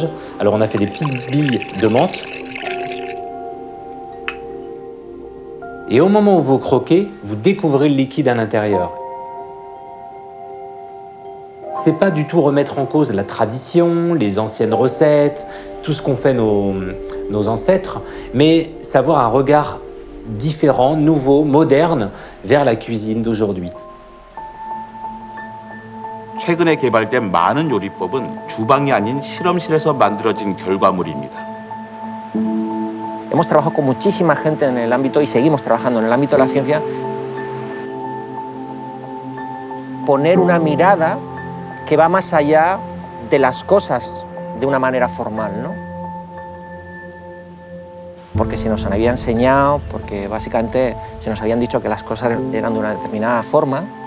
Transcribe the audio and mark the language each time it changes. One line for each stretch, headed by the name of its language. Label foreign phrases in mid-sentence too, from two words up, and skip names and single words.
French: Alors on a fait des petites billes de menthe. Et au moment où vous croquez, vous découvrez le liquide à l'intérieur. C'est pas du tout remettre en cause la tradition, les anciennes recettes, tout ce qu'ont fait nos ancêtres, mais savoir un regard différent, nouveau, moderne vers la cuisine d'aujourd'hui.
Korean: 최근에 개발된 많은 요리법은 주방이 아닌 실험실에서 만들어진 결과물입니다.
Spanish: Hemos trabajado con muchísima gente en el ámbito y seguimos trabajando en el ámbito de la ciencia. Poner una mirada que va más allá de las cosas de una manera formal, ¿no? Porque se nos había enseñado, porque básicamente se nos habían dicho que las cosas eran de una determinada forma.